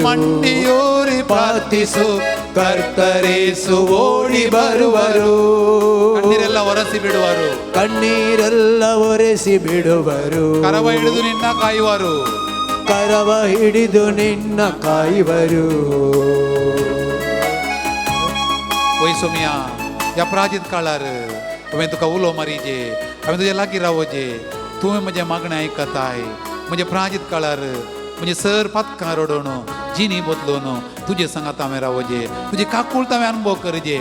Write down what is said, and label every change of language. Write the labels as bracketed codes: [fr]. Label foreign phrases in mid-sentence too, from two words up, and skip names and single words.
[kn] ಮಂಡಿಯೂರಿ ಪ್ರಾರ್ಥಿಸು, ಕರ್ತರೇಸು ಓಡಿ ಬರುವರು. ಕಣ್ಣೀರೆಲ್ಲ ಒರೆಸಿ ಬಿಡುವರು, ಕಣ್ಣೀರೆಲ್ಲ ಒರೆಸಿ ಬಿಡುವರು. ಕರವ ಹಿಡಿದು ನಿನ್ನ ಕಾಯುವರು, ಕರವ ಹಿಡಿದು ನಿನ್ನ ಕಾಯುವರು. [kok] वैसोमिया या अपराजित काळार हांवें तुका उलो मारीजे, हांवें तुजे लागीं रावोजे, तुवें म्हजें मागणें आयकताय. म्हजे अपराजीत काळार म्हणजे सर पातकां रडोवन जिनी बदलोवन तुजे सांगात हांवें रावोजे, तुजी काकूळट हांवें अनुभव करजे,